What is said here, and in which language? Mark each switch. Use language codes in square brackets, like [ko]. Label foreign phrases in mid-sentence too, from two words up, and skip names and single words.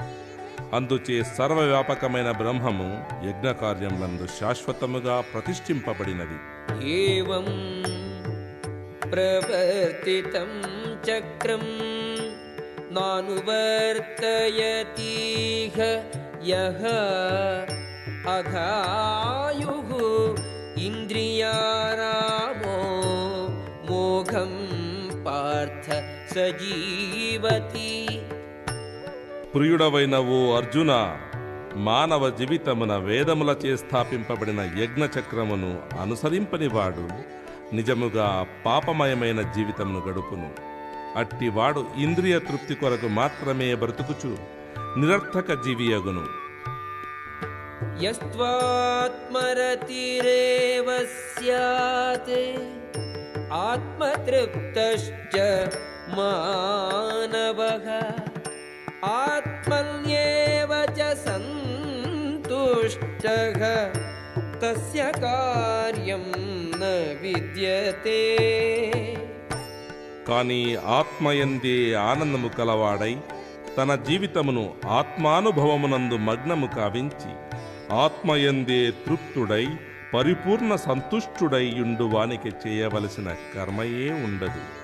[te] అందుచే సర్వవ్యాపకమైన బ్రహ్మము యజ్ఞకార్యములందు శాశ్వతముగా ప్రతిష్ఠింపబడినది. [sa] ఏవం ప్రవర్తితం చక్రం నానువర్తయతీహ యః अघायुः इन्द्रियारामो मोघं पार्थ सजीवति. [te] ప్రియుడవైన ఓ అర్జున, మానవ జీవితమున వేదములచే స్థాపింపబడిన యజ్ఞచక్రమును అనుసరింపనివాడు నిజముగా పాపమయమైన జీవితమును గడుపును. అట్టివాడు ఇంద్రియ తృప్తి కొరకు మాత్రమే బ్రతుకుచు నిరర్థక జీవియగును. [sa] यस्त्वात्मरतिरेव स्यात् आत्मतृप्तश्च मानवः आत्मन्येव च सन्तुष्टः तस्य कार्यं न विद्यते. [te] కానీ ఆత్మయందే ఆనందము కలవాడై తన జీవితమును ఆత్మానుభవమునందు మగ్నము కావించి ఆత్మయందే తృప్తుడై పరిపూర్ణ సంతుష్టుడై యుండువానికి చేయవలసిన కర్మయే ఉండదు.